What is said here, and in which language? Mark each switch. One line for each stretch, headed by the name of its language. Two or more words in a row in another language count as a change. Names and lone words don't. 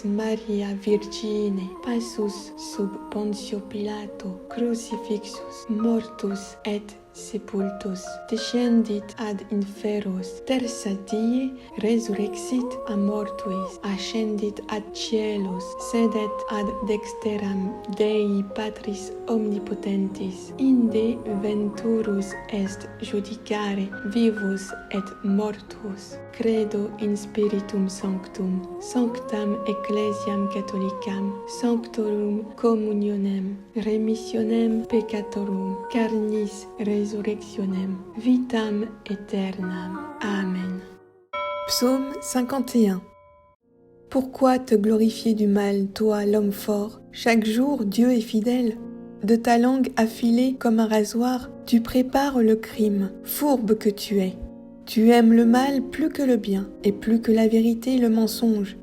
Latin: Maria Virgine, passus sub Pontio Pilato, crucifixus, mortus et sepultus, descendit ad inferos, tertia die resurrexit a mortuis, ascendit ad caelos, sedet ad dexteram Dei Patris omnipotentis, inde venturus est judicare vivus et mortuos. Credo in Spiritum Sanctum, sanctam Ecclesiam Catholicam, sanctorum communionem, remissionem peccatorum, carnis resurrectionem, vitam aeternam.
French: Amen. Psaume 51. Pourquoi te glorifier du mal, toi, l'homme fort? Chaque jour, Dieu est fidèle. De ta langue affilée comme un rasoir, tu prépares le crime, fourbe que tu es. Tu aimes le mal plus que le bien, et plus que la vérité le mensonge.